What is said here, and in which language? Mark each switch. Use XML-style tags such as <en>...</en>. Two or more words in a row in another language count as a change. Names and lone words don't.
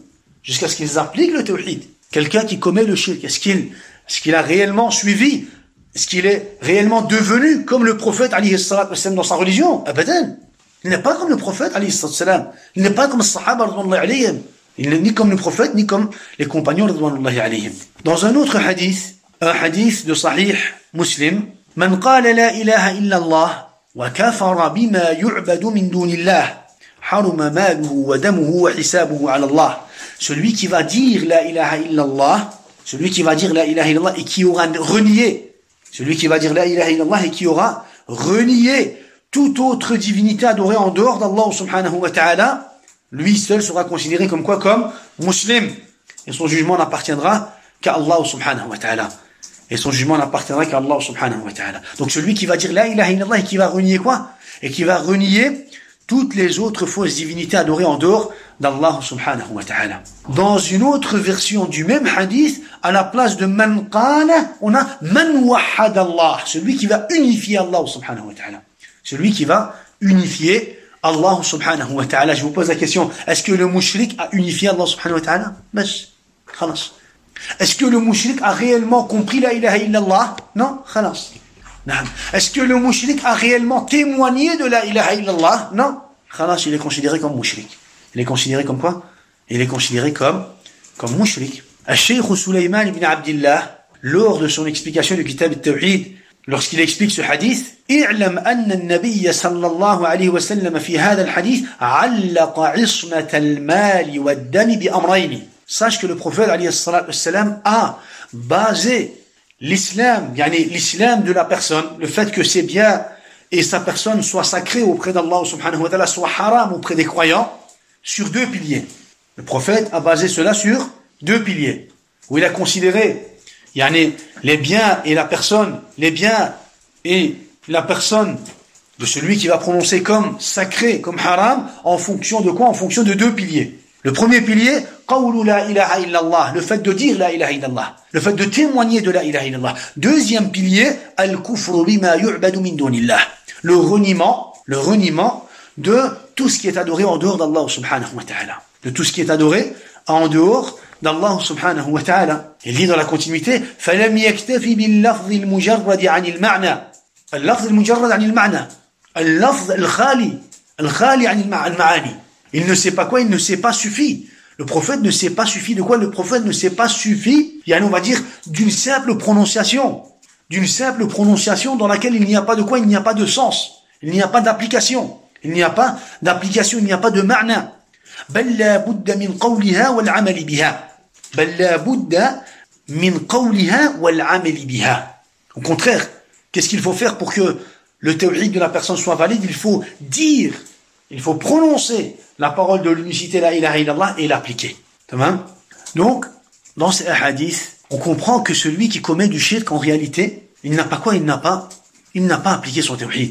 <fr>Jusqu'à ce qu'ils appliquent le tawhid. Quelqu'un qui commet le shirk, est-ce qu'il a réellement suivi? Est-ce qu'il est réellement devenu comme le prophète</fr> <ar>عليه الصلاة والسلام</ar> <fr>dans sa religion? Abadan. Il n'est pas comme le prophète</fr> <ar>عليه الصلاة والسلام.</ar> <fr>Il n'est pas comme les sahaba</fr> <ar>رضي الله عليهم.</ar> <fr>Il n'est ni comme le prophète ni comme les compagnons</fr> <ar>رضي الله عليهم.</ar> <fr>Dans un autre hadith, un hadith de Sahih Muslim,</fr> <ar>من قال لا إله إلا الله وكفر بما يعبد من دون الله حرم ماله ودمه وحسابه على الله.</ar> <fr>Celui qui va dire</fr> <ar>لا إله إلا الله,</ar> <fr>celui qui va dire</fr> <ar>لا إله إلا الله</ar> <fr>et qui aura renié, celui qui va dire</fr> <ar>لا إله إلا الله</ar> <fr>et qui aura renié toute autre divinité adorée en dehors d'Allah</fr> <ar>سبحانه وتعالى,</ar> <fr>lui seul sera considéré comme quoi? Comme musulman. Et son jugement n'appartiendra qu'à Allah</fr> <ar>سبحانه وتعالى.</ar> <fr>Et son jugement n'appartiendra qu'à Allah</fr> <ar>سبحانه وتعالى.</ar> <fr>Donc celui qui va dire</fr> <ar>لا إله إلا الله</ar> <fr>et qui va renier quoi? Et qui va renier toutes les autres fausses divinités adorées en dehors d'Allah</fr> <ar>سبحانه وتعالى.</ar> <fr>Dans une autre version du même hadith, à la place de</fr> <ar>من قال,</ar> <fr>on a</fr> <ar>من وحد الله,</ar> <fr>celui qui va unifier Allah</fr> <ar>سبحانه وتعالى.</ar> <fr>Celui qui va unifier Allah</fr> <ar>سبحانه وتعالى.</ar> <fr>Je vous pose la question, est-ce que le mushrik a unifié Allah</fr> <ar>سبحانه وتعالى? بس، خلاص.</ar> <fr>Est-ce que le mushrik a réellement compris</fr> <ar>لا إله إلا الله?</ar> <fr>Non, khalas. Est-ce que le mushrik a réellement témoigné de</fr> <ar>لا إله إلا الله?</ar> <fr>Non. Khalas, il est considéré comme mushrik. Il est considéré comme quoi? Il est considéré comme mushrik. Al-Shaykh Sulayman ibn Abdillah, lors de son explication du Kitab al-Tawhid, lorsqu'il explique ce hadith,</fr> <ar>اعلم أن النبي صلى الله عليه وسلم في هذا الحديث علق عصمة المال والدم بأمرين.</ar> <fr>Sache que le prophète</fr> <ar>عليه الصلاة والسلام</ar> <fr>a basé l'islam, l'islam de la personne, le fait que ses biens et sa personne soient sacrés auprès d'Allah</fr> <ar>سبحانه وتعالى,</ar> <fr>soient haram auprès des croyants, sur deux piliers. Le prophète a basé cela sur deux piliers, où il a considéré les biens et la personne, les biens et la personne de celui qui va prononcer comme sacré, comme haram, en fonction de quoi? En fonction de deux piliers. Le premier pilier,</fr> <ar>قول لا إله إلا الله,</ar> <fr>le fait de dire</fr> <ar>لا إله إلا الله,</ar> <fr>le fait de témoigner de</fr> <ar>لا إله إلا الله.</ar> <fr>Deuxième pilier,</fr> <ar>الكفر بما يعبد من دون الله,</ar> <fr>le reniement de tout ce qui est adoré en dehors d'Allah</fr> <ar>سبحانه وتعالى.</ar> <fr>De tout ce qui est adoré en dehors d'Allah</fr> <ar>سبحانه وتعالى.</ar> <fr>Il dit dans la continuité,</fr> <ar>فَلَمْ يَكْتَفِ بِاللَّفْظِ الْمُجَرَّدِ عَنِ الْمَعْنَى. اللفظ المجرد عن المعنى. اللفظ الخالي عن المعاني.</ar> <fr>Il ne sait pas quoi? Il ne s'est pas suffi. Le prophète ne s'est pas suffi de quoi? Le prophète ne s'est pas suffi, on va dire, d'une simple prononciation. D'une simple prononciation dans laquelle il n'y a pas de quoi? Il n'y a pas de sens. Il n'y a pas d'application. Il n'y a pas d'application, il n'y a pas de ma'na.</fr> <ar>بل لا بد من قولها والعمل بها. بل لا بد من قولها والعمل بها.</ar> <fr>Au contraire, qu'est-ce qu'il faut faire pour que le tawhid de la personne soit valide? Il faut dire, il faut prononcer la parole de l'unicité</fr> <ar>لا إله إلا الله</ar> <fr>et l'appliquer. Donc, dans ces hadiths, on comprend que celui qui commet du shirk, en réalité, il n'a pas appliqué son tawhid.</fr>